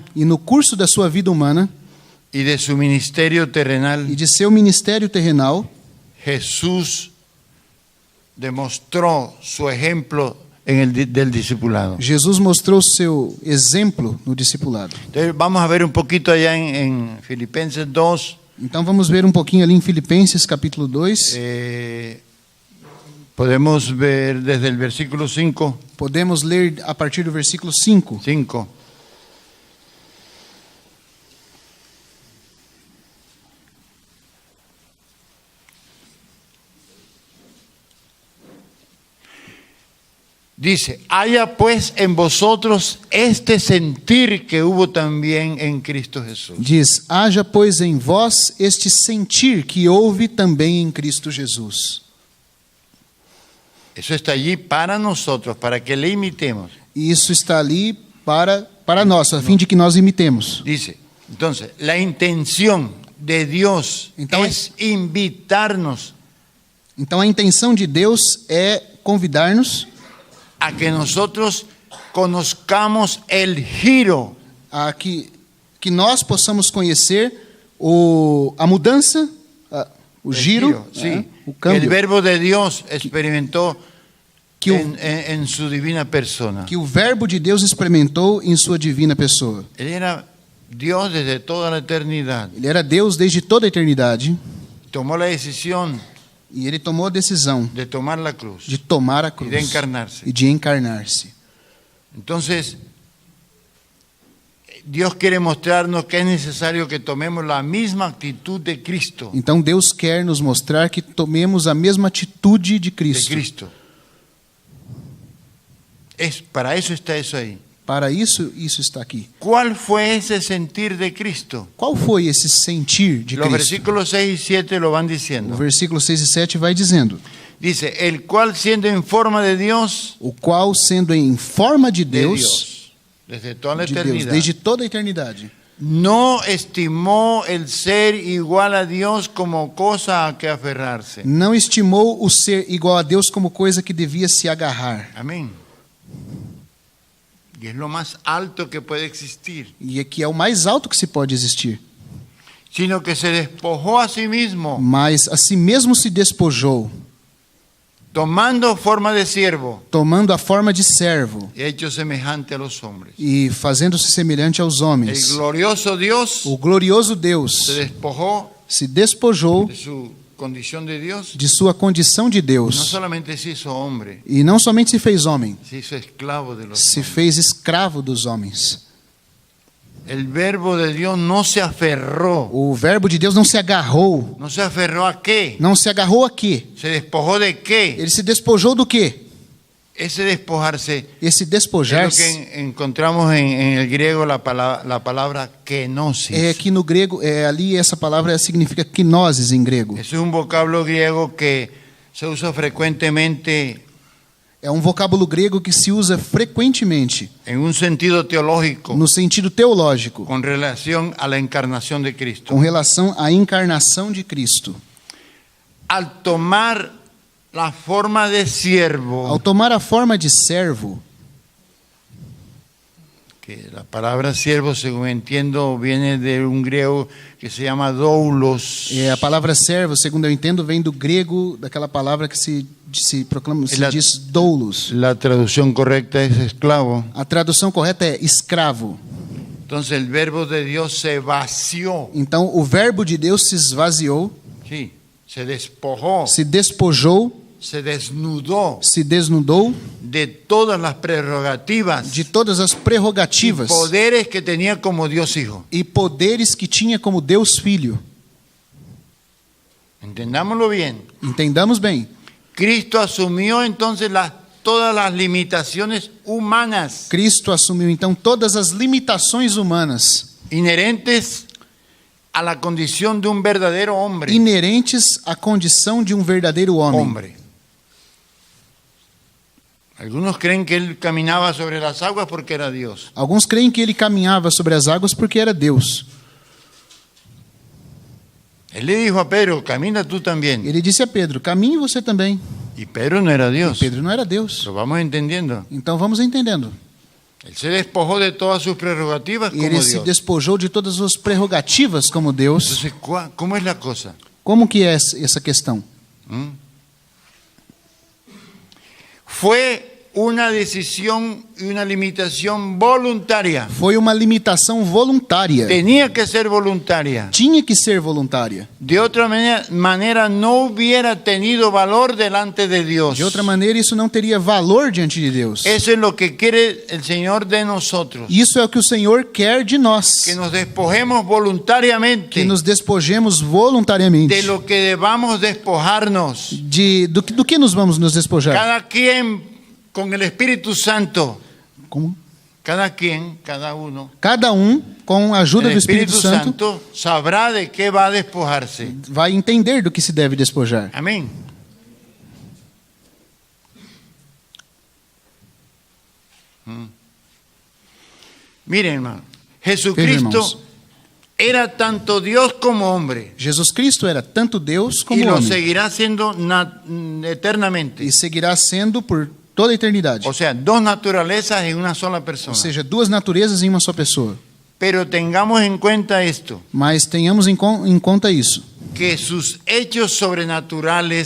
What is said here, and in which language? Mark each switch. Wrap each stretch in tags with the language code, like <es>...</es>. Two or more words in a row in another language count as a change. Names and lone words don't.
<pt>e no curso da sua vida humana</pt> <es>y de su ministerio terrenal,</es> <pt>e de seu ministério terrenal,</pt> <es>Jesús demostró su ejemplo del discipulado.</es> <pt>Jesus mostrou seu exemplo no discipulado.</pt> <es>Entonces, vamos a ver un poquito allá en Filipenses 2.</es> <pt>Então vamos ver um pouquinho ali em Filipenses capítulo 2.</pt> <es>Podemos ver desde el versículo 5.</es> <pt>Podemos ler a partir do versículo 5. 5.</pt> <es>Dice, haya pues en vosotros este sentir que hubo también en Cristo Jesús.</es> <pt>Diz: haja, pois, em vós este sentir que houve também em Cristo Jesus.</pt> <es>Eso está allí para nosotros, para que le imitemos.</es> <pt>E isso está ali para nós, a fim de que nós imitemos.</pt> <es>Dice, entonces, la intención de Dios Entonces, es invitarnos</es> <pt>Então a intenção de Deus é convidar-nos</pt> <es>a que nosotros conozcamos el giro</es> <pt>a que nós possamos conhecer a mudança, o giro,</pt> <es>sí,</es> <pt>o que câmbio</pt> <es>el Verbo de Dios experimentó que en su divina persona.</es> <pt>o Verbo de Deus experimentou em sua divina pessoa.</pt> <es>Él era Dios desde toda la eternidad.</es> <pt>Ele era Deus desde toda a eternidade</pt> <es>Tomó la decisión</es> <pt>e ele tomou a decisão</pt> <es>de tomar la cruz</es> <pt>de tomar a cruz</pt> <es>y de encarnarse.</es> <pt>e de encarnar-se.</pt> <es>Entonces, Dios quiere mostrarnos que es necesario que tomemos la misma actitud de Cristo.</es> <pt>Então Deus quer nos mostrar que tomemos a mesma atitude de Cristo.</pt> <es>Para eso está eso ahí.</es> <pt>Para isso está aqui.</pt> <es>¿Cuál fue ese sentir de Cristo?</es> <pt>Qual foi esse sentir de</pt> <es>Los</es> <pt>Cristo?</pt> <es>versículos 6 y 7 lo van</es> <pt>O</pt> <es>diciendo.</es> <pt>versículo 6 e 7 vai dizendo:</pt> <es>Dice, el cual siendo en forma de Dios,</es> <pt>o qual, sendo em forma de de Deus,</pt> <es>Dios, desde toda la</es> <pt>de Deus</pt> <es>eternidad,</es> <pt>desde toda a eternidade,</pt> <es>no estimó el ser igual a Dios como cosa a que aferrarse.</es> <pt>Não estimou o ser igual a Deus como coisa que devia se agarrar.</pt> <es>Amén. Y es lo más alto que puede existir.</es> <pt>E que é o mais alto que se pode existir.</pt> <es>Sino que se despojó a sí mismo,</es> <pt>Mas a si mesmo se despojou,</pt> <es>tomando forma de siervo,</es> <pt>tomando a forma de servo</pt> <es>hecho semejante a los hombres.</es> <pt>e fazendo-se semelhante aos</pt> <es>El</es> <pt>homens.</pt> <es>glorioso Dios</es> <pt>O glorioso</pt> <es>se</es> <pt>Deus</pt> <es>despojó</es> <pt>se despojou</pt> <es>de su condición de Dios.</es> <pt>de sua condição de</pt> <es>No</es> <pt>Deus.</pt> <es>solamente se hizo hombre,</es> <pt>E não somente se fez homem,</pt> <es>se hizo esclavo de los</es> <pt>se</pt> <es>hombres.</es> <pt>fez escravo dos homens.</pt> <es>El verbo de Dios no se aferró.</es> <pt>O verbo de Deus não se agarrou.</pt> <es>¿No se aferró a qué?</es> <pt>Não se agarrou a quê?</pt> <es>¿Se despojó de qué?</es> <pt>Ele se despojou do quê?</pt> <es>Ese despojarse</es> <pt>Esse</pt> <es>es lo</es> <pt>despojar-se</pt> <es>que encontramos en el griego la palabra kenosis.</es> <pt>é que no grego, ali essa palavra significa kenosis em grego.</pt> <es>Es un vocablo griego que se usa frecuentemente</es> <pt>É um vocábulo grego que se usa frequentemente</pt> <es>en un sentido teológico</es> <pt>no sentido teológico,</pt> <es>con relación a la encarnación de Cristo.</es> <pt>com relação à encarnação de Cristo.</pt> <es>Al tomar la forma de</es> <pt>Ao</pt> <es>siervo,</es> <pt>tomar a forma de servo, que la palabra siervo, según entiendo, viene de un griego que se llama doulos. a palavra servo, segundo eu entendo, vem do grego, daquela palavra que se proclama, se Ela- diz doulos.</pt> <es>La traducción correcta es esclavo.</es> <pt>A tradução correta é escravo.</pt> <es>Entonces el verbo de Dios se vació,</es> <pt>Então, o verbo de Deus se esvaziou,</pt> <es>sí, se despojó,</es> <pt>se despojou,</pt> <es>se desnudó</es> <pt>se desnudou</pt> <es>de todas las prerrogativas</es> <pt>de todas as</pt> <es>y</es> <pt>prerrogativas</pt> <es>poderes que tenía como Dios Hijo.</es> <pt>e poderes que tinha como Deus Filho.</pt> <es>Entendámoslo bien.</es> <pt>Entendamos bem.</pt> <es>Cristo asumió entonces todas las limitaciones humanas</es> <pt>Cristo assumiu então todas as limitações humanas</pt> <es>inherentes a la condición de un verdadero hombre.</es> <pt>inerentes à condição de um verdadeiro homem.</pt> <es>Hombre. Algunos creen que él caminaba sobre las aguas porque era Dios.</es> <pt>Alguns creem que ele caminhava sobre as águas porque era Deus.</pt> <es>Él le dijo a Pedro, camina tú también.</es> <pt>Ele disse a Pedro: caminhe você também.</pt> <es>Y Pedro no era Dios.</es> <pt>Pedro não era Deus.</pt> <es>Lo vamos entendiendo.</es> <pt>Então vamos entendendo.</pt> <es>Él se despojó de todas sus prerrogativas como</es> <pt>Ele se</pt> <es>Dios.</es> <pt>despojou de todas as suas prerrogativas como Deus.</pt> <es>Entonces, ¿cómo es la cosa?</es> <pt>Como que é essa questão?</pt> <es>Fue una decisión y una limitación voluntaria.</es> <pt>Foi uma limitação voluntária.</pt> <es>Tenía que ser voluntaria.</es> <pt>Tinha que ser voluntária.</pt> <es>De otra manera no hubiera tenido valor delante de Dios.</es> <pt>De outra maneira, isso não teria valor diante de Deus.</pt> <es>Eso es lo que quiere el Señor de nosotros.</es> <pt>Isso é o que o Senhor quer de nós.</pt> <es>Que nos despojemos voluntariamente</es> <pt>Que nos despojemos voluntariamente.</pt> <es>de lo que debamos despojarnos.</es> <pt>Do que nos vamos nos despojar?</pt> <es>Cada quien con el Espíritu Santo.</es> <pt>Como?</pt> <es>Cada quien, cada uno.</es> <pt>Cada com a ajuda</pt> <es>El</es> <pt>do Espírito</pt> <es>Espíritu</es> <pt>Santo,</pt> <es>Santo sabrá de qué va a despojarse.</es> <pt>vai entender do que se deve despojar.</pt> <es>Amén. Miren, hermano, Jesucristo</es> <pt>irmãos.</pt> <es>era tanto Dios como hombre</es> <pt>Jesus Cristo era tanto Deus</pt> <es>y</es> <pt>como</pt> <es>lo</es> <pt>homem.</pt> <es>seguirá siendo eternamente.</es> <pt>E seguirá sendo por toda a eternidade.</pt> <es>O sea, dos naturalezas en una sola</es> <pt>Ou</pt> <es>persona.</es> <pt>seja, duas naturezas em uma só pessoa.</pt> <es>Pero tengamos en cuenta esto,</es> <pt>Mas tenhamos em conta isso,</pt> <es>que sus hechos sobrenaturales,</es>